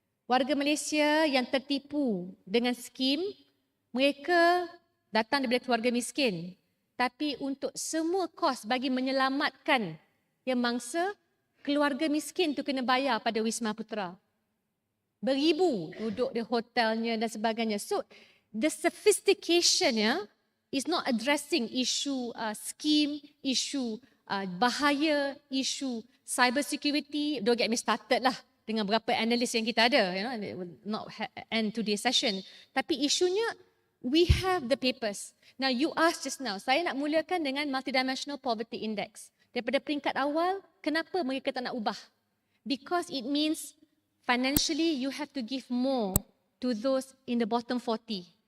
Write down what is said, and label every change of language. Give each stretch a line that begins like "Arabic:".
Malay: Warga Malaysia yang tertipu dengan skim, mereka datang daripada keluarga miskin. Tapi untuk semua kos bagi menyelamatkan yang mangsa, keluarga miskin tu kena bayar pada Wisma Putra. Beribu duduk di hotelnya dan sebagainya.
English: So the sophistication is not addressing issue scheme, issue bahaya, issue cyber security. Don't get me started
Malay: lah dengan berapa analis yang kita ada.
English: Not end today's session.
Malay: Tapi isunya,
English: we have the papers. Now you asked just now,
Malay: saya nak mulakan dengan
English: multidimensional poverty index.
Malay: Daripada peringkat awal, kenapa mereka tak nak ubah?
English: Because it means financially you have to give more to those in the bottom 40.